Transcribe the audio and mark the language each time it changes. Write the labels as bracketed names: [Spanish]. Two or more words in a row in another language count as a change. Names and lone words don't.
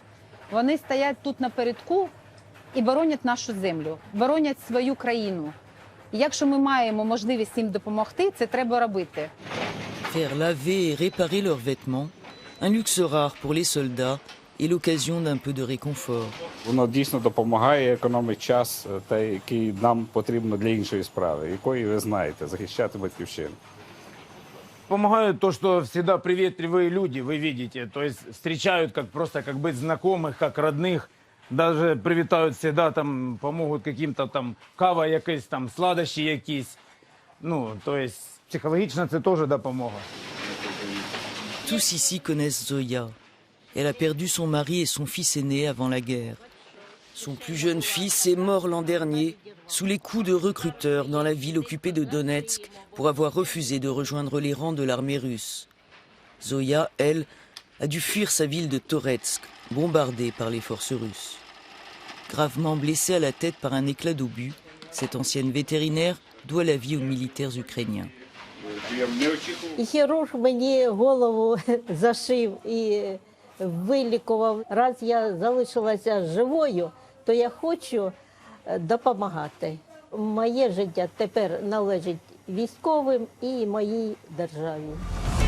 [Ukrainian] Вони стоять тут на передку і боронять нашу землю, боронять свою країну. Якщо ми маємо можливість їм допомогти, це треба робити. [French] Faire laver et réparer leurs vêtements, un luxe rare pour les soldats et l'occasion d'un peu de réconfort. [Ukrainian] Воно дійсно допомагає, економить час, той, який нам потрібно для іншої справи, якої ви знаєте, захищати батьківщину. [Russian] Помогают то, что всегда приветливые люди, вы видите, то есть встречают как просто как быть знакомых, как родных. Даже привітають всегда, там, помогут каким-то там [Ukrainian] кава якась, [Russian] там, [Ukrainian] сладощі якісь. [Russian] То есть психологично це теж допомога. [French] Tous ici connaissent Zoya. Elle a perdu son mari et son fils aîné avant la guerre. Son plus jeune fils est mort l'an dernier sous les coups de recruteurs dans la ville occupée de Donetsk pour avoir refusé de rejoindre les rangs de l'armée russe. Zoya, elle, a dû fuir sa ville de Toretsk, bombardée par les forces russes. Gravement blessée à la tête par un éclat d'obus, cette ancienne vétérinaire doit la vie aux militaires ukrainiens. [Ukrainian] Хірург мені голову зашив і вилікував. Раз я залишилася живою, то я хочу допомагати. Моє життя тепер належить військовим і моїй державі.